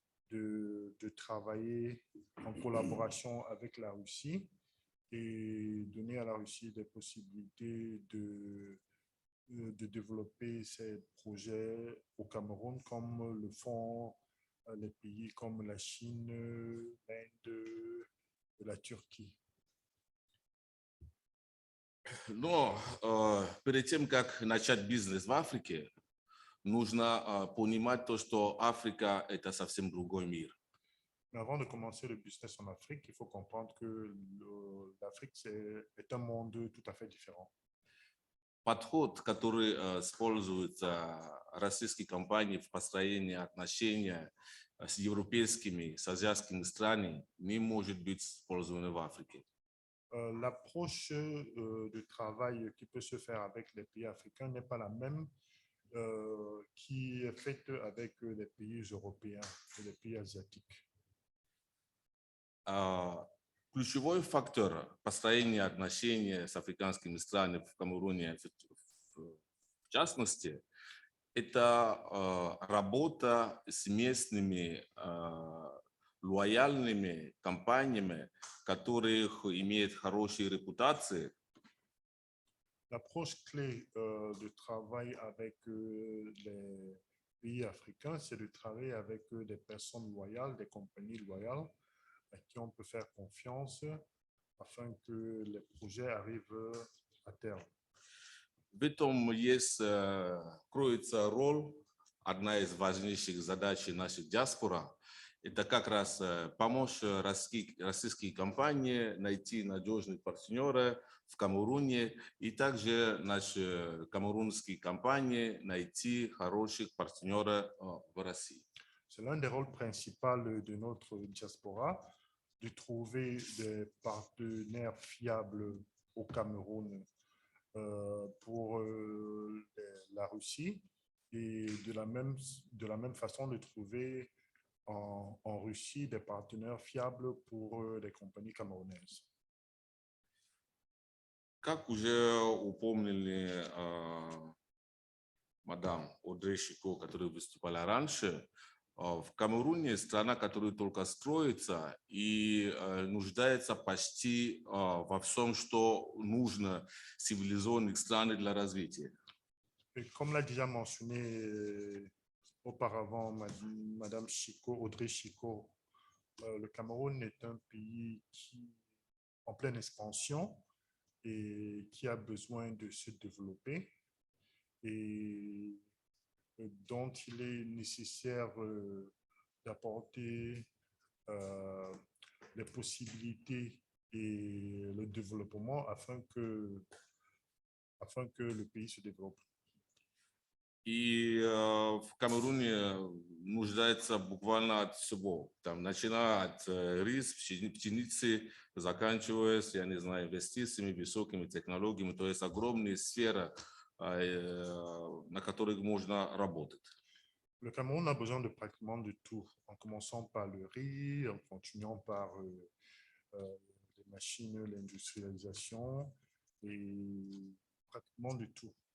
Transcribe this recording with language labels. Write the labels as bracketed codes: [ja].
[fr] de travailler en collaboration avec la Russie et donner à la Russie des possibilités de développer ces projets au Cameroun comme le font les pays comme la Chine, l'Inde et la Turquie. [ru] Но перед тем, как начать бизнес в Африке, нужно понимать то, что Африка – это совсем другой мир. [fr] Mais avant de commencer le business en Afrique, il faut comprendre que l'Afrique est un monde tout à fait différent. [ru] Подход, который используется российские компании в построении отношений с европейскими, с азиатскими странами, не может быть использован в Африке. [fr] L'approche de travail qui peut se faire avec les pays africains n'est pas la même qui est faite avec les pays européens et les pays asiatiques. [ru] Ключевой фактор построения отношений с африканскими странами в Камеруне, в частности, это работа с местными лояльными компаниями, которых имеют хорошие репутации. [fr] L'approche clé de travail avec les pays africains, c'est de travailler avec des personnes loyales, des compagnies loyales à qui on peut faire confiance afin que les projets arrivent à terme. [ru] В этом кроется роль, одна из важнейших задач нашей диаспоры. Это как раз помочь российские компании найти надежных партнеров в Камеруне и также наши камерунские компании найти хороших партнеров в России. [fr] C'est l'un des rôles principaux de notre diaspora, de trouver des partenaires fiables au Cameroun pour la Russie et de la même façon de trouver en Russie des partenaires fiables pour les compagnies camerounaises. [ru] Как уже упомнили мадам Одре Шико, которая выступала раньше, в Камеруне страна, которая только строится и нуждается почти во всем, что нужно цивилизованных странам для развития. [fr] Et comme l'a déjà mentionné auparavant Madame Chico, Audrey Chico, le Cameroun est un pays en pleine expansion et qui a besoin de se développer et dont il est nécessaire d'apporter les possibilités et le développement afin que le pays se développe. [ru] И в Камеруне нуждается буквально от всего, там, начиная от рис, пшеницы, заканчивая, я не знаю, инвестициями, высокими технологиями, то есть огромная сфера, на которых можно работать. [fr] Le Cameroun a besoin de pratiquement de tout, en commençant par le riz, en continuant par les machines, l'industrialisation et pratiquement de tout.